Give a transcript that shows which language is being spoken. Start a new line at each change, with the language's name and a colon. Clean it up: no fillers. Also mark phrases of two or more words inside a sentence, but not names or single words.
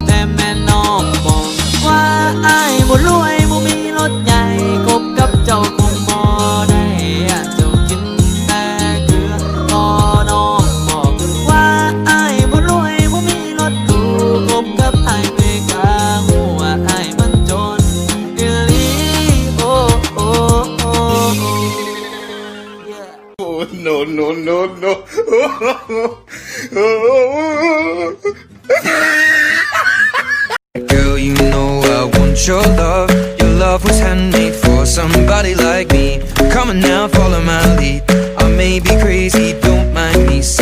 Northeastern Thai: แต่แม่น้องบอกว่าอ้ายบ่รวยบ่มีรถใหญ่คบกับเจ้าคงบ่ได้เจ้ากินแต่เกลือพอน้องบอกว่าอ้ายบ่รวยบ่มีรถหรูคบกับอ้ายไปกะฮู้ว่าอ้ายมันจนอีหลีโอ้โอ้โอ้
English: no. Girl, you know I want your love. Your love was handmade for somebody like me. Come on now, follow my lead. I may be crazy, don't mind me.